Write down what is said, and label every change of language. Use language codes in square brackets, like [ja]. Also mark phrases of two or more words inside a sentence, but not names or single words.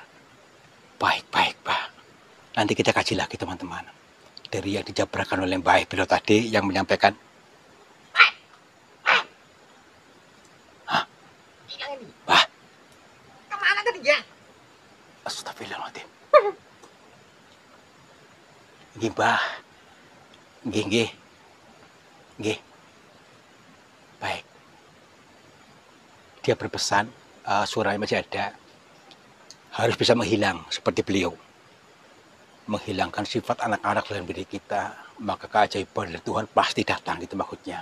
[id] Baik Pak, nanti kita kaji lagi teman-teman, dari yang dijabarkan oleh Mbah Ebilo tadi yang menyampaikan. Wah, Kemana tadi ya? Astagfirullahaladzim. [jv] Nggih Mbah, nggih. [id] Baik. Dia berpesan, suaranya masih ada, harus bisa menghilang seperti beliau, menghilangkan sifat anak-anak dalam diri kita, maka keajaiban dari Tuhan pasti datang, gitu maksudnya.